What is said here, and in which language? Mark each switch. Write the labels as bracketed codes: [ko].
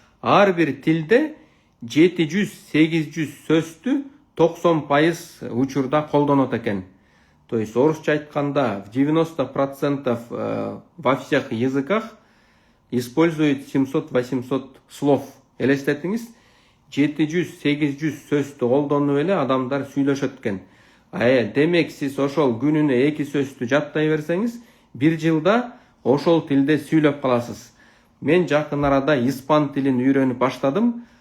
[ky] Ар бир тилде 700-800 сөздү 90% учурда колдонот экен. [ru] То есть [ky] орусча айтканда [ru] в 90% во всех языках использует 700-800 слов. [ky] Элестетиңиз, 700-800 сөздү колдонуп эле адамдар сүйлөшөт экен. Демек сиз ошол күнүнө 2 сөздү жаттай берсеңиз, 1 жылда ошол тилде сүйлөп каласыз. Мен жакын арада испан тилин үйрөнүп баштадым.